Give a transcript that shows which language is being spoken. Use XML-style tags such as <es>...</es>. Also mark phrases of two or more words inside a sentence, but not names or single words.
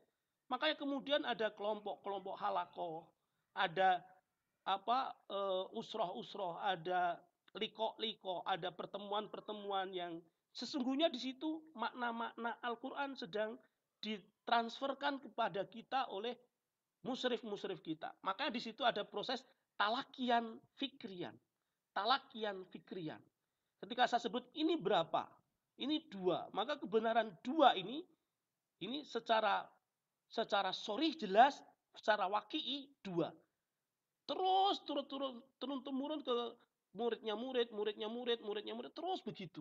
<id>Makanya kemudian ada kelompok-kelompok halakoh, ada usroh-usroh, ada liko-liko, ada pertemuan-pertemuan yang sesungguhnya di situ makna-makna Al-Quran sedang ditransferkan kepada kita oleh musyrif-musyrif kita. Maka di situ ada proses</id> <ar>تلقيا فكريا. تلقيا فكريا.</ar> <id>Ketika saya sebut ini berapa? Ini 2. Maka kebenaran 2 ini secara sorih jelas, secara waki'i 2. Terus turun-temurun ke muridnya murid, terus begitu.</id>